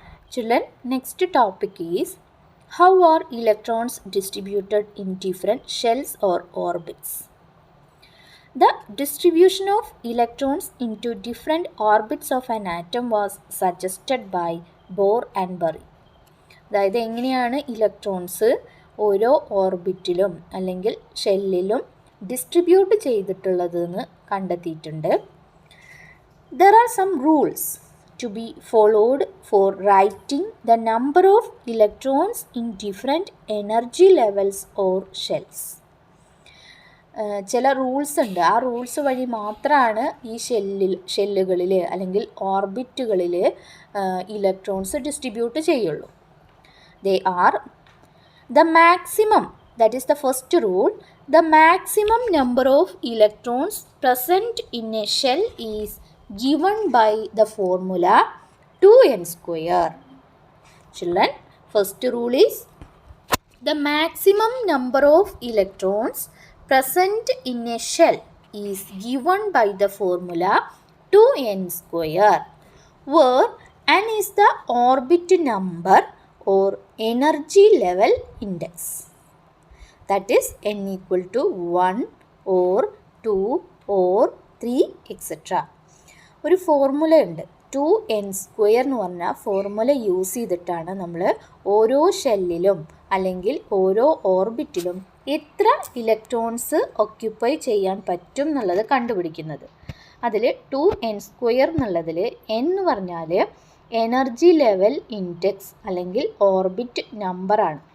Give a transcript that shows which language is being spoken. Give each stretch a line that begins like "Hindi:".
English: Children, next topic is how are electrons distributed in different shells or orbits? The distribution of electrons into different orbits of an atom was suggested by Bohr and Bury.
Malayalam: അതായത് എങ്ങനെയാണ് electrons ഓരോ ഓർബിറ്റിലും അല്ലെങ്കിൽ ഷെല്ലിലും distribute ചെയ്തിട്ടുള്ളതെന്ന് കണ്ടെത്തിയിട്ടുണ്ട്.
English: There are some rules to be followed for writing the number of electrons in different energy levels or shells.
Malayalam: ചില rules ഉണ്ട്. ആ rules വഴി മാത്രമാണ് ഈ ഷെല്ലുകളിൽ അല്ലെങ്കിൽ ഓർബിറ്റുകളിൽ ഇലക്ട്രോൺസ് ഡിസ്ട്രിബ്യൂട്ട് ചെയ്യുള്ളൂ.
English: They are the maximum, that is the first rule, the maximum number of electrons present in a shell is given by the formula 2n square. Children, first rule is the maximum number of electrons present in a shell is given by the formula 2n square, where n is the orbit number or energy level index. That is n equal to 1 or 2 or 3 etc.
Malayalam: ഒരു formula ഉണ്ട്. 2n square എന്ന് പറഞ്ഞ formula use ചെയ്തിട്ടാണ് നമ്മൾ ഓരോ ഷെല്ലിലും അല്ലെങ്കിൽ ഓരോ ഓർബിറ്റിലും എത്ര ഇലക്ട്രോൺസ് ഒക്യുപ്പൈ ചെയ്യാൻ പറ്റും എന്നുള്ളത് കണ്ടുപിടിക്കുന്നത്. അതിൽ 2n സ്ക്വയർ എന്നുള്ളതിൽ n എന്ന് പറഞ്ഞാൽ എനർജി ലെവൽ ഇൻഡെക്സ് അല്ലെങ്കിൽ ഓർബിറ്റ് നമ്പറാണ്.